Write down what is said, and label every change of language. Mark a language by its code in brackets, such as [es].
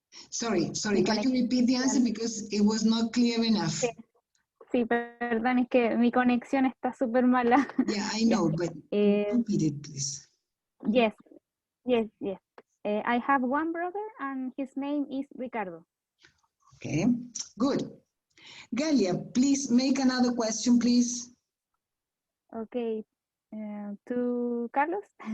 [en] Sorry, can you repeat the answer because it was not clear enough? [es] Sí, perdón, es que mi conexión está súper mala. [en] Yeah, I know, but repeat it, please. Yes. I have one brother and his name is Ricardo. Okay, good. Galia, please make another question, please. Okay, to Carlos.